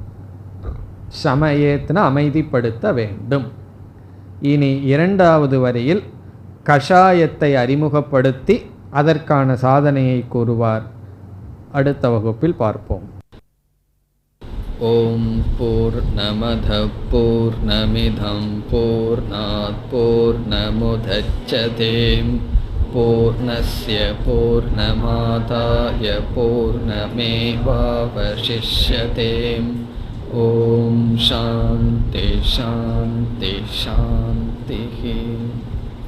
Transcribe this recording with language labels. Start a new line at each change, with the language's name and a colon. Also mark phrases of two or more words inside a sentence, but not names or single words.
Tamil: சமயேத்னா அமைதிப்படுத்த வேண்டும். இனி 2வது வரியில் கஷாயத்தை அறிமுகப்படுத்தி அதற்கான சாதனையை கூறுவார். அடுத்த வகுப்பில் பார்ப்போம்.
Sanskrit: ओम् पूर्णमदः पूर्णमिदं पूर्णात् पूर्णमुदच्यते पूर्णस्य पूर्णमादाय पूर्णमेवावशिष्यते. ओम् शान्तिः शान्तिः शान्तिः.